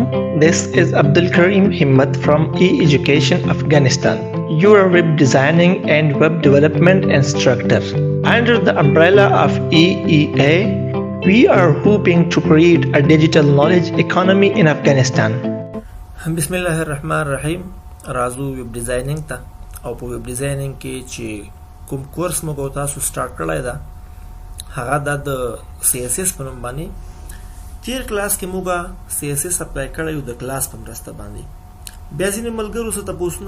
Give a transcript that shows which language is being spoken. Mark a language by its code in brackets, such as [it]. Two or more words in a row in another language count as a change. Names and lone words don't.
[en] This is Abdul Karim Himmat from E-Education Afghanistan, your web designing and web development instructor. Under the umbrella of EEA, we are hoping to create a digital knowledge economy in Afghanistan. [ar] Bismillahirrahmanirrahim. [ps] راځو [en] web designing [ps] ته او په [en] web designing [ps] کې چې کوم کورس موږ تاسو سٹارټ کړی دا هغه د CSS په نوم باندې تیر کلاس کې موږ CSS اپلای کړی د کلاس په مرسته باندې بیا ځینې ملګرو څخه تاسو